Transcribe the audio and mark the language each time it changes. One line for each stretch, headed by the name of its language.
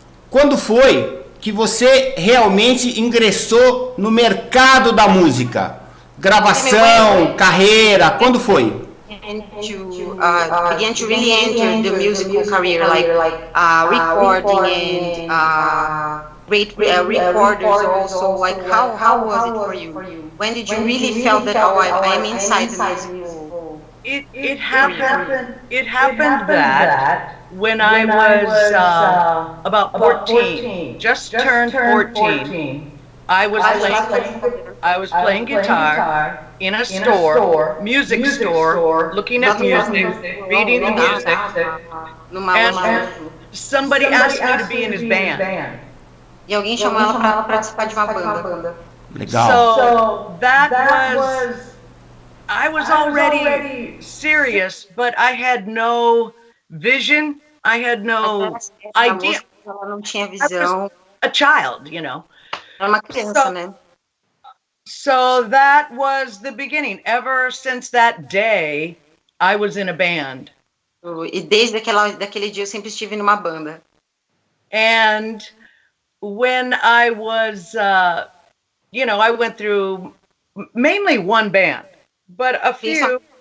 Portuguese: Quando foi que você realmente ingressou no mercado da música? Gravação, carreira, quando foi?
English: Began to really enter the musical career, like recording and great recorders also. Like how was it for you? When did you really feel that I am inside the music? It happened that when I was about 14, just turned 14, I was playing guitar in a store, music store, looking at music, reading the music, and somebody asked me to be in his band.
Portuguese: E alguém chamou ela para participar de uma banda. Legal.
English: So that was, I was already serious, but I had no vision. I had no idea.
Portuguese: Ela não tinha
English: I
Portuguese: visão.
English: was a child, you know.
Portuguese: Era uma criança, né?
English: So that was the beginning. Ever since that day, I was in a band.
Portuguese: E desde daquele dia eu sempre estive numa banda.
English: And when I was, I went through mainly one band, but a few.